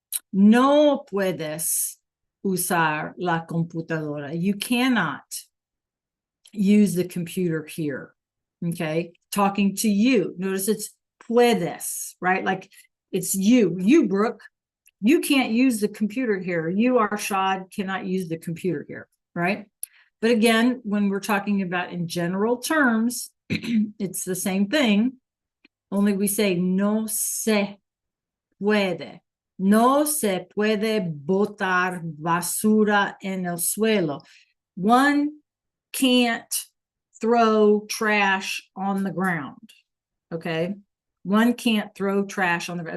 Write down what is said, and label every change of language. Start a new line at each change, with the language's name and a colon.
Spanish: No puedes usar la computadora.
English: You cannot use the computer here, okay? Talking to you. Notice it's puedes, right? Like it's you, Brooke. You can't use the computer here. You, Arshad, cannot use the computer here, right? But again, when we're talking about in general terms, it's the same thing, only we say
Spanish: no se puede. No se puede botar basura en el suelo.
English: One can't throw trash on the ground, okay? One can't throw trash on the ground.